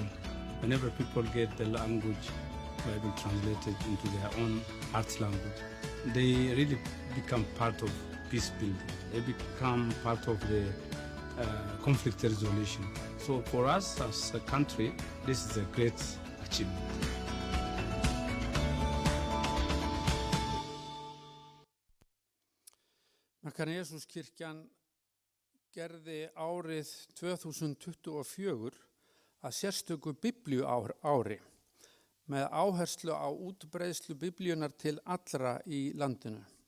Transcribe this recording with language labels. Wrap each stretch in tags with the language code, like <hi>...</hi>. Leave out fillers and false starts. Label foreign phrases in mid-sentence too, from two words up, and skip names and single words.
<en>Whenever people get the language Bible translated into their own heart language, they really become part of peace building. They become part of the conflict resolution. So for us as a country, this is a great achievement.</en> <is>Makkana-Jesúskirkjan gerði árið 2024 að sérstöku biblíuári með áherslu á útbreiðslu biblíunar til allra í landinu.</is>